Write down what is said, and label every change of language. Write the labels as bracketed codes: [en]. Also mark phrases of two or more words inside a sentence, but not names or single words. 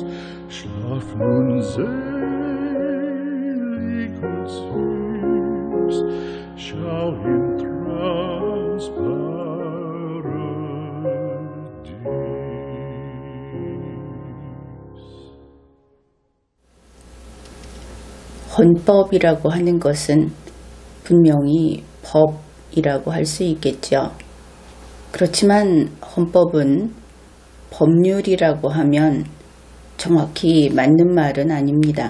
[de] Schlaf nun selig und süß, schau im Traumsparadies. [ko] 헌법이라고 하는 것은 분명히 법이라고 할 수 있겠죠. 그렇지만 헌법은 법률이라고 하면 정확히 맞는 말은 아닙니다.